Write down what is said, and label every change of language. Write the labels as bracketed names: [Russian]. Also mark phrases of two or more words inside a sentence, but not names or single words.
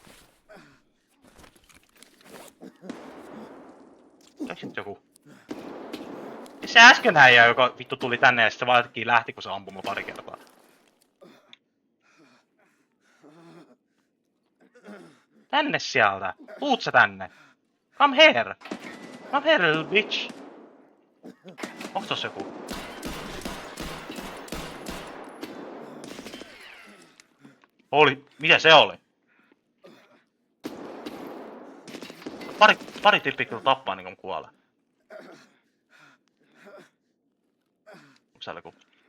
[Finnish] Onks sit joku? Se äsken äijä, joka vittu tuli tänne ja sit se vaan jotenkin lähti, kun se ampui mua pari kertaa. Tänne sieltä! Tuut sä tänne! [English] Come here! Come here, little bitch! [Finnish] Onks tossa joku? Mitä se oli? Pari tyyppiä kyllä tappaa niin kun kuolee. Onks siellä joku?